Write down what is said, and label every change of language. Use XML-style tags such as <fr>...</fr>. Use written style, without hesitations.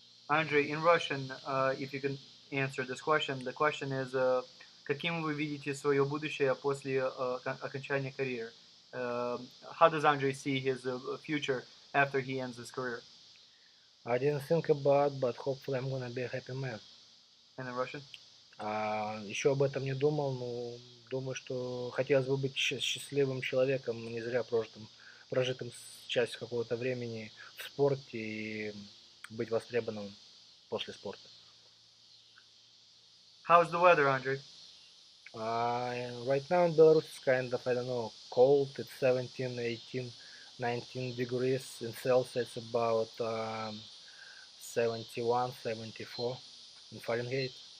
<en>Andre, in Russian, if you can answer this question, the question is,</en> <ru>каким вы видите свое будущее после окончания карьеры?</ru> <en>How does Andre see his future after he ends his career? I didn't think about, but hopefully I'm gonna be a happy man. And in Russian?</en> <ru>Еще об этом не думал, но думаю, что хотелось бы быть счастливым человеком, не зря прожитым часть какого-то времени в спорте и быть востребованным после спорта.</ru> <en>How's the weather, Andre? Right now in Belarus it's kind of, I don't know, cold. It's 17, 18, 19 degrees in Celsius, about 71, 74 in Fahrenheit.</en>